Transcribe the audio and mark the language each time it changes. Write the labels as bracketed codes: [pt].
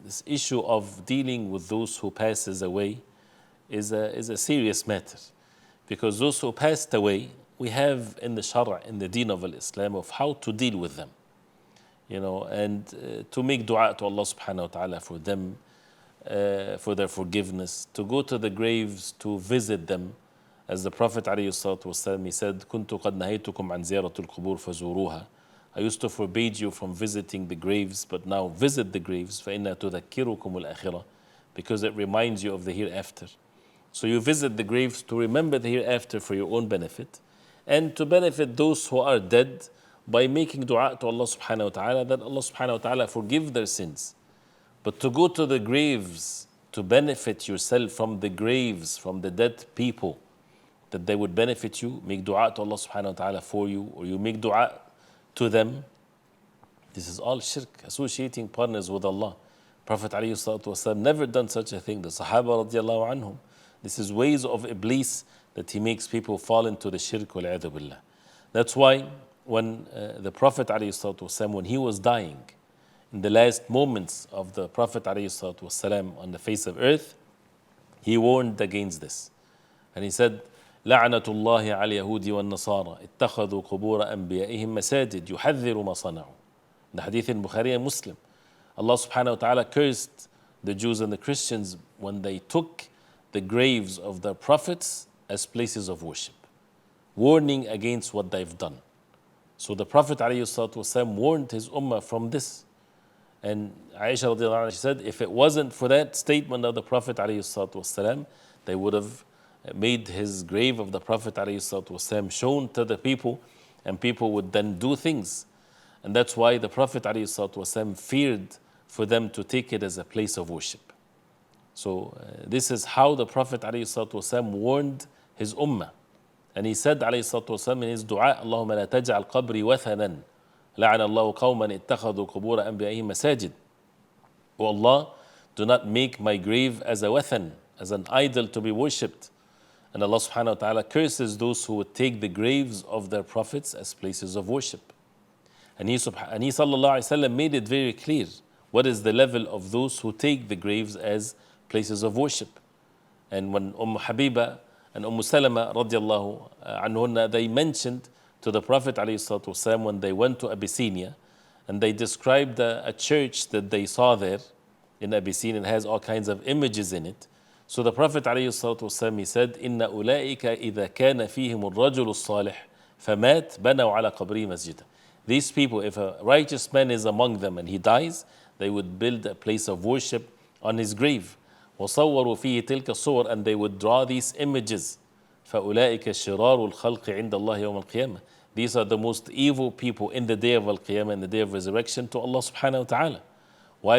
[en] This issue of dealing with those who passes away is a serious matter, because those who passed away, we have in the Shara, in the Deen of Islam, of how to deal with them, and to make dua to Allah subhanahu wa ta'ala for them, for their forgiveness, to go to the graves, to visit them. As the Prophet ﷺ, he said, [ar] كنت قد نهيتكم عن زيارة القبور فزوروها. [en] I used to forbade you from visiting the graves, but now visit the graves. [ar] فإنها تذكركم الآخرة, [en] because it reminds you of the hereafter. So you visit the graves to remember the hereafter for your own benefit, and to benefit those who are dead by making dua to Allah subhanahu wa ta'ala, that Allah subhanahu wa ta'ala forgive their sins. But to go to the graves to benefit yourself from the graves, from the dead people, that they would benefit you, make dua to Allah subhanahu wa ta'ala for you, or you make dua to them, this is all shirk, associating partners with Allah. Prophet ﷺ never done such a thing. The Sahaba radiallahu anhum, this is ways of Iblis that he makes people fall into the shirk, wal-'adhu billah. That's why when the Prophet ﷺ, when he was dying, in the last moments of the Prophet ﷺ on the face of earth, he warned against this. And he said, [ar] لعنة الله على اليهود والنصارى اتخذوا قبور أنبيائهم مساجد يحذر ما صنعوا. [en] The hadith in Bukhari and Muslim. Allah subhanahu wa ta'ala cursed the Jews and the Christians when they took the graves of their prophets as places of worship, warning against what they've done. So the Prophet ﷺ warned his ummah from this. And Aisha radiallahu anha, she said, if it wasn't for that statement of the Prophet ﷺ, they would have made his grave of the Prophet ﷺ shown to the people, and people would then do things. And that's why the Prophet ﷺ feared for them to take it as a place of worship. So this is how the Prophet ﷺ warned his ummah. And he said ﷺ in his dua, [ar] اللهم لا تجعل قبري وثنا لعن الله قوما اتخذوا قبور أنبيائهم مساجد. [en] O Allah, do not make my grave as a wathan, as an idol to be worshipped. And Allah subhanahu wa ta'ala curses those who would take the graves of their prophets as places of worship. And he sallallahu alayhi wa sallam made it very clear what is the level of those who take the graves as places of worship. And when Habiba and Salama radiallahu anhunna, they mentioned to the Prophet ﷺ when they went to Abyssinia, and they described a church that they saw there in Abyssinia. It has all kinds of images in it. So the Prophet ﷺ, he said, [ar] إِنَّ أُولَٰئِكَ إِذَا كَانَ فِيهِمُ الرَّجُلُ الصَّالِحِ فَمَاتْ بَنَوْا عَلَى قَبْرِهِ مَسْجِدًا. [en] These people, if a righteous man is among them and he dies, they would build a place of worship on his grave. [ar] وَصَوَّرُوا فِيهِ تِلْكَ الصُّوَرِ, [en] and they would draw these images. [ar] فَأُولَٰئِكَ شِرَارُ الْخَلْقِ عِنْدَ اللَّهِ يَوْمَ الْقِيَامَةِ. [en] These are the most evil people in the day of Al-Qiyamah, in the day of resurrection to Allah subhanahu wa ta'ala. Why?